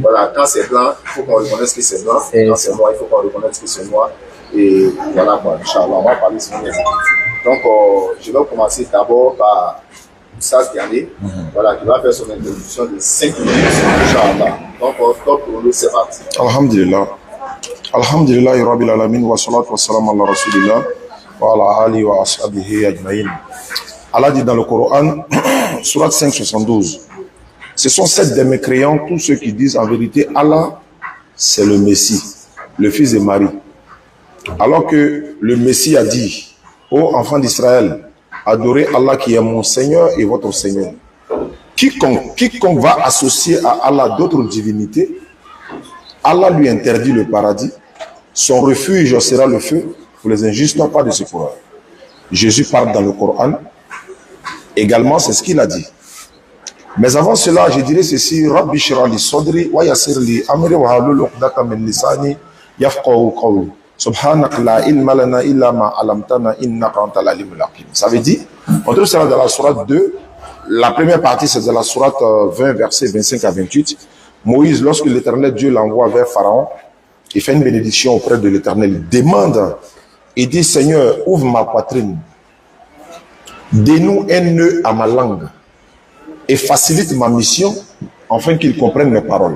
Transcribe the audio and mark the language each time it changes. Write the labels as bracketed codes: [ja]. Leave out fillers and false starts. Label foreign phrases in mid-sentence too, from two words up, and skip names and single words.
[fr] Voilà, quand c'est blanc, il faut qu'on reconnaisse que c'est blanc. Quand c'est noir, il faut qu'on reconnaisse que c'est noir. Et voilà quoi, Inch'Allah, on va parler sur les écritures. Donc, je vais commencer d'abord par Moussa Diané, voilà, qui va faire son introduction de 5 minutes, Inch'Allah. Donc, top pour nous, c'est parti. Alhamdulillah. [ar] الحمد لله رب العالمين والصلاة والسلام على رسول الله وعلى آله وأصحابه أجمعين. [fr] Allah dit dans le Coran, Surat 5, 72, ce sont 7 des mécréants, tous ceux qui disent en vérité, Allah, c'est le Messie, le fils de Marie. Alors que le Messie a dit, ô enfants d'Israël, adorez Allah qui est mon Seigneur et votre Seigneur. Quiconque va associer à Allah d'autres divinités, Allah lui interdit le paradis, son refuge sera le feu, pour les injustes n'ont pas de secours. Jésus parle dans le Coran, également c'est ce qu'il a dit. Mais avant cela, je dirais ceci, [ar] رب اشرح لي صدري ويسر لي أمري واحلل عقدة من لساني يفقهوا قولي. سبحانك لا علم لنا إلا ما علمتنا إنك أنت العليم الحكيم. [fr] Ça veut dire, on trouve cela dans la sourate 2, la première partie c'est dans la sourate 20, versets 25 à 28. Moïse, lorsque l'Éternel Dieu l'envoie vers Pharaon, il fait une bénédiction auprès de l'Éternel. Il demande, il dit, Seigneur, ouvre ma poitrine, dénoue un nœud à ma langue et facilite ma mission afin qu'il comprenne mes paroles.